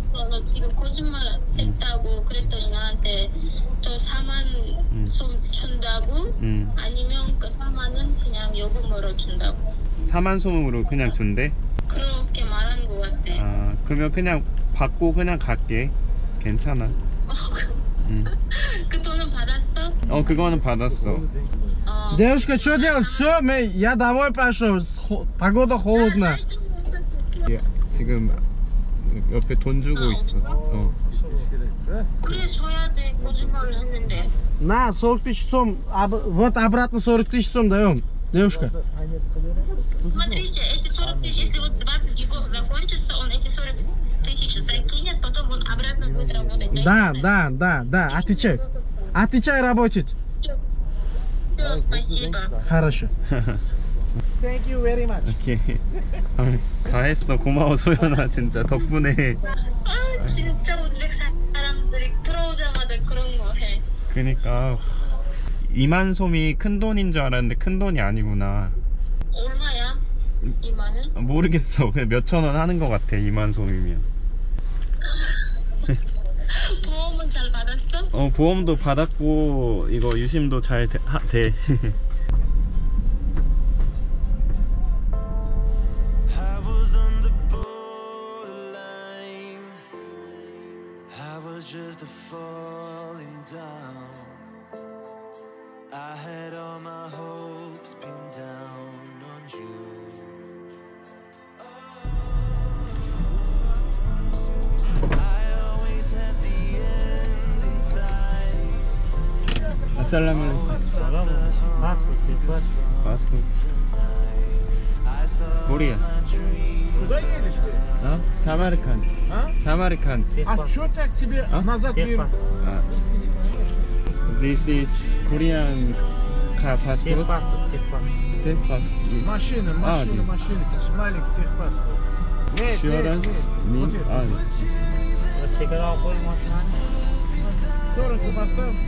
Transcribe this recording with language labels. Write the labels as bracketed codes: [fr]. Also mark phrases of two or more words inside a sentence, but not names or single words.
[ko] 너 지금 거짓말 했다고 그랬더니 나한테 또 4만 솜 준다고. 아니면 그 4만은 그냥 요금으로 준다고. 4만 솜으로 그냥 준대? 그렇게 말한 것 같아. 그러면 그냥 받고 그냥 갈게. 괜찮아. 그 돈은 받았어? 그거는 받았어. [ru] Девушка, что делать? Все, я домой пошел. Погода холодная. [ko] 지금 옆에 돈 주고 있어. 그래 줘야지. 거짓말을 했는데. [ru] На, 40 тысяч сом. Вот обратно 40 тысяч сом даем. Девушка. Смотрите, эти 40 тысяч, если вот 20 гигов закончится, он эти 40 тысяч закинет, потом он обратно будет работать. Да. Отвечай работать. Все, спасибо. Хорошо. [en] Thank you very much. [ko] 오케이. 다 했어. 고마워, 소연아. 진짜 덕분에. 진짜 우즈벡 사람들이 들어오자마자 그런 거 해. 그니까 2만 솜이 큰 돈인 줄 알았는데 큰 돈이 아니구나. 얼마야? 2만은? 모르겠어. 그냥 몇천 원 하는 것 같아. 2만 솜이면. 보험은 잘 받았어? 보험도 받았고 이거 유심도 잘 돼. [en] Just a falling down. I had all my hopes pinned down on you. I always had the end inside. [ar] السلام عليكم. Passport. Korea. Samarkand. Samarkand. [ru] А что так тебе назад берут? [en] This is Korean car passport. [ru] Техпаспорт. Машина. Маленький техпаспорт. [en] Insurance. [ru] Чекара машина. Дорого поставь.